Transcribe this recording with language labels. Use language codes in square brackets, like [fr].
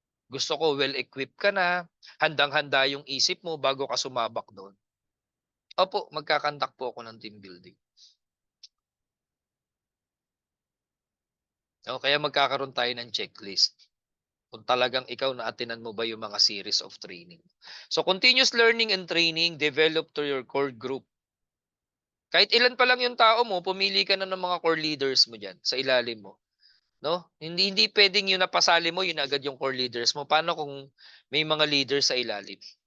[tl] Gusto ko well-equipped ka na, handang-handa yung isip mo bago ka sumabak doon. Opo, magkakandak po ako ng team building. Kaya magkakaroon tayo ng checklist. Kung talagang ikaw na-attenan mo ba yung mga [en] series of training. So continuous learning and training, develop to your core group. [tl] Kahit ilan pa lang yung tao mo, pumili ka na ng mga core leaders mo dyan sa ilalim mo. No? Hindi pwedeng yung napasali mo, yun agad yung core leaders mo. Paano kung may mga leaders sa ilalim?